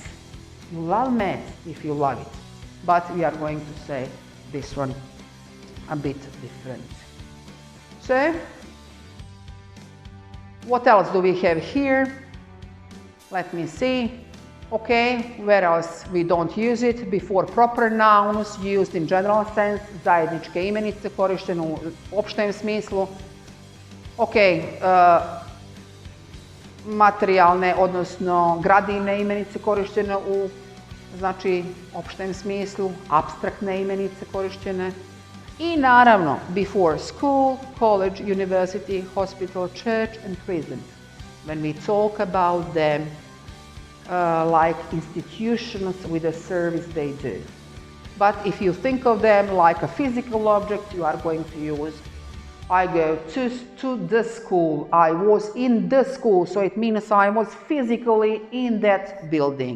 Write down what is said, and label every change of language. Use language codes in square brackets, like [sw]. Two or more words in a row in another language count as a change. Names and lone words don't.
[en] You love maths if you love it. But we are going to say this one a bit different. So, what else do we have here? Let me see. Okay, where else we don't use it? Before proper nouns used in general sense, [sr] zajedničke imenice korištene u opštem smislu. Ok, materijalne, odnosno gradivne imenice korištene u, znači, opštem smislu, apstraktne imenice korištene. I naravno, [en] before school, college, university, hospital, church and prison. When we talk about them, like institutions with a service they do. But if you think of them like a physical object, you are going to use I go to the school, I was in the school, so it means I was physically in that building.